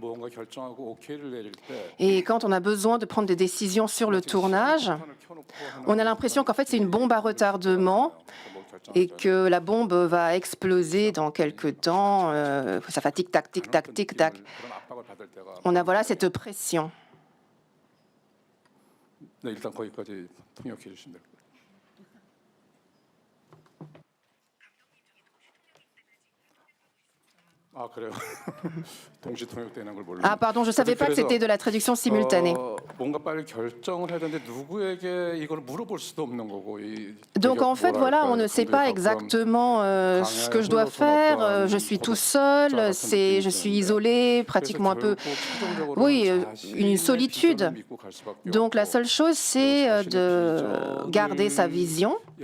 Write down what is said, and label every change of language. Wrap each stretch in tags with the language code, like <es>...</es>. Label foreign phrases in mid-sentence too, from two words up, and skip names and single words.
<fr>Et quand on a besoin de prendre des décisions sur le tournage, on a l'impression qu'en fait c'est une bombe à retardement et que la bombe va exploser dans quelques temps. Ça fait tic-tac, tic-tac, tic-tac. On a voilà cette pression.</fr> <ko>네, 일단 거기까지 통역해 주시면 될 거예요. 아, 그래요. 동시 통역되는 걸 몰라요.</ko> <fr>Ah pardon, je ne savais pas que c'était de la traduction simultanée.</fr> <ko>뭔가 빨리 결정을 해야 되는데 누구에게 이걸 물어볼 수도 없는 거고.</ko> <fr>Donc en fait, voilà, on ne sait pas exactement ce que je dois faire. Je suis tout seul, je suis isolé, pratiquement un peu. Oui, une solitude. Donc la seule chose, c'est de garder sa vision.</fr>